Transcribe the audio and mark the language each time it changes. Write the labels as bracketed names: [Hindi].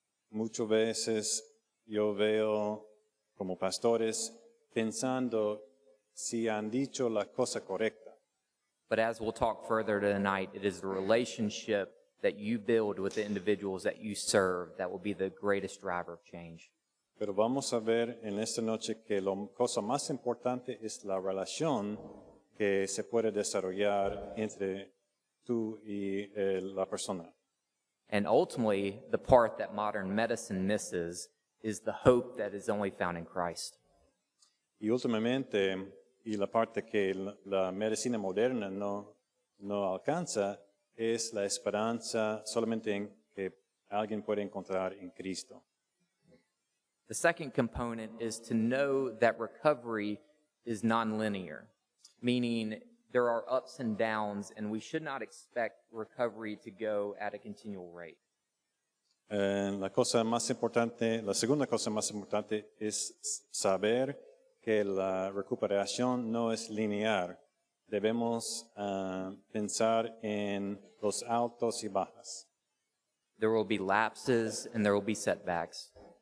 [Spanish] Muchas veces yo veo como pastores pensando si han dicho la cosa correcta. [English] But as we'll talk further tonight, it is the relationship that you build with the individuals that you serve that will be the greatest driver of change. [Spanish] Pero vamos a ver en esta noche que la cosa más importante es la relación que se puede desarrollar entre tú y la persona. [English] And ultimately, the part that modern medicine misses is the hope that is only found in Christ. [Spanish] Y últimamente, y la parte que la medicina moderna no alcanza, es la esperanza solamente en que alguien puede encontrar en Cristo. [English] The second component is to know that recovery is nonlinear, meaning there are ups and downs, and we should not expect recovery to go at a continual rate. [Spanish] La segunda cosa más importante es saber que la recuperación no es lineal. Debemos pensar en los altos y bajas. [English] There will be lapses and there will be setbacks.